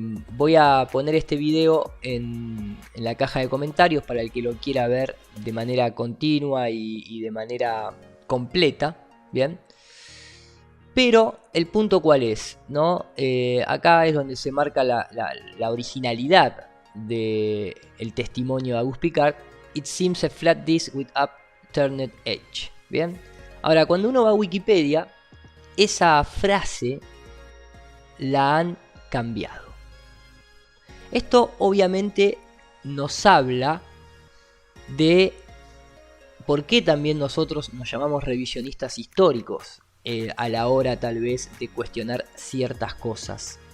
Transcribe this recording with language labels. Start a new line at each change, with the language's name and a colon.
Spanish: Voy a poner este video en la caja de comentarios para el que lo quiera ver de manera continua y de manera completa, ¿bien? Pero el punto cuál es, ¿no? Acá es donde se marca la originalidad del testimonio de Auguste Piccard.
English: It seems a flat disc with upturned edge,
Spanish: ¿bien? Ahora, cuando uno va a Wikipedia, esa frase la han cambiado. Esto obviamente nos habla de por qué también nosotros nos llamamos revisionistas históricos a la hora tal vez de cuestionar ciertas cosas.